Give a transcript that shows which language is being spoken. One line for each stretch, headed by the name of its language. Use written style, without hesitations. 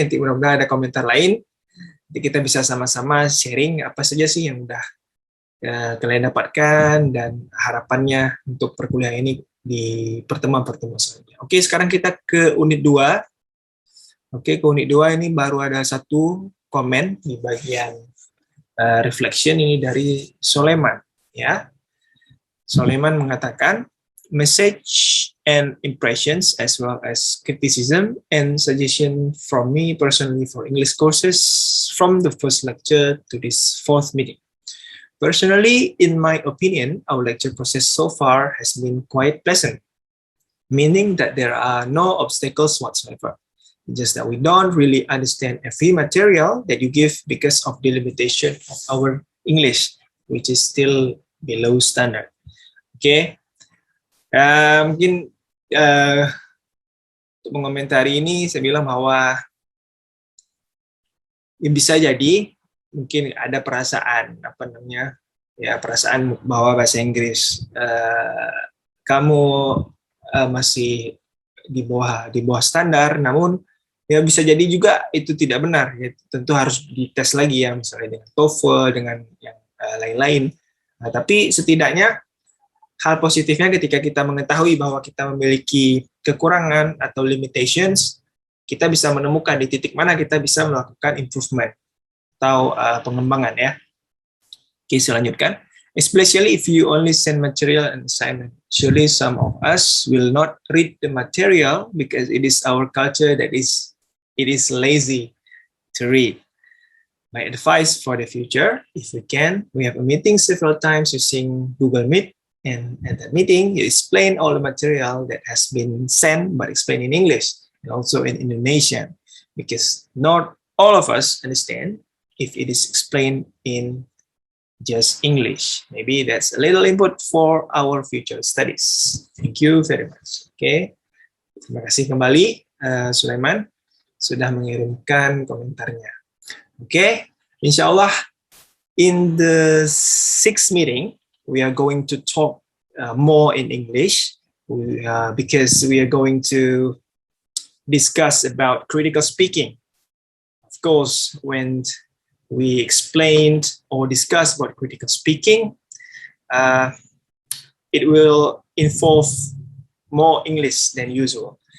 Indonesian: Nanti mudah-mudahan ada komentar lain. Nanti kita bisa sama-sama sharing apa saja sih yang udah kalian dapatkan dan harapannya untuk perkuliahan ini di pertemuan-pertemuan selanjutnya. Oke, sekarang kita ke unit 2. Oke, ke unit 2 ini baru ada satu komen di bagian reflection ini dari Soleman ya. Soleman mengatakan,
English: message and impressions as well as criticism and suggestion from me personally for English courses from the first lecture to this 4th meeting. Personally, in my opinion, our lecture process so far has been quite pleasant, meaning that there are no obstacles whatsoever. Just that we don't really understand every material that you give because of the limitation of our English, which is still below standard.
Indonesian: Oke, mungkin untuk mengomentari ini saya bilang bahwa ya bisa jadi mungkin ada perasaan perasaan bahwa bahasa Inggris kamu masih di bawah standar, namun ya bisa jadi juga itu tidak benar. Ya, tentu harus dites lagi ya, misalnya dengan TOEFL, dengan yang lain-lain. Nah, tapi setidaknya hal positifnya ketika kita mengetahui bahwa kita memiliki kekurangan atau limitations, kita bisa menemukan di titik mana kita bisa melakukan improvement atau pengembangan ya. Oke, selanjutnya.
English: Especially if you only send material and assignment. Surely some of us will not read the material because it is our culture that it is lazy to read. My advice for the future, if we can, we have a meeting several times using Google Meet, and at that meeting, you explain all the material that has been sent, but explain in English and also in Indonesian, because not all of us understand if it is explained in just English. Maybe that's a little input for our future studies. Thank you very much.
Indonesian: Okay, terima kasih kembali Sulaiman sudah mengirimkan komentarnya.
English: Okay, insya Allah in the 6th meeting we are going to talk more in English because we are going to discuss about critical speaking. Of course, when we explained or discussed about critical speaking, it will involve more English than usual.